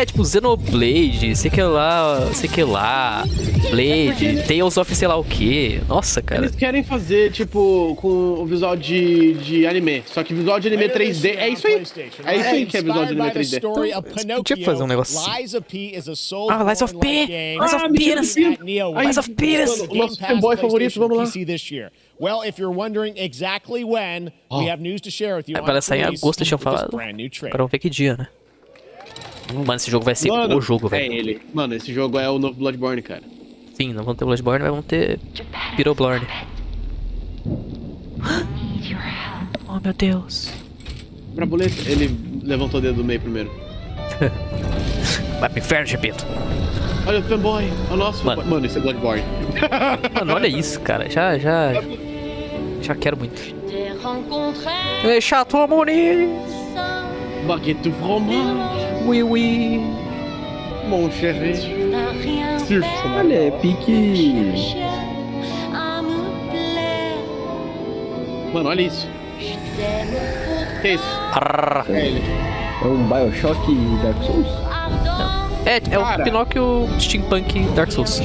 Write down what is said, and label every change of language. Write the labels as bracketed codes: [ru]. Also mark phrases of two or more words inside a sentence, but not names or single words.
[pt] É, tipo, Xenoblade, sei que lá, Blade, Tales of sei lá o que. Nossa, cara. Eles querem fazer, tipo, com o visual de anime. Só que visual de anime 3D é isso aí. É isso aí que é visual de anime 3D. Podia fazer um negócio assim. [en] Lies of P is a [pt] Ah, Lies of P! Lies of Penis! Lies of Penis! O nosso fanboy favorito, vamos lá. [en] Well, if you're wondering exactly when, we have news to share with you. [pt] Vai sair em agosto, tinham falado. Agora vamos ver que dia, né? Mano, esse jogo vai ser o jogo, velho. É ele. Mano, esse jogo é o novo Bloodborne, cara. Sim, não vamos ter Bloodborne, mas vamos ter Pyroblorn. Oh, meu Deus. Brabuleta, ele levantou o dedo do meio primeiro. Vai pro inferno, Gepito. Olha o fanboy, é o nosso fanboy. Mano, isso é Bloodborne. Mano, olha isso, cara. Já quero muito. É chato, amore. [fr] Baguette de fromage. Oui, oui. Mon chéri. [pt] Olha, é pique... Mano, olha isso. Que isso? É ele. É um Bioshock Dark Souls? É o Pinóquio Steampunk Dark Souls.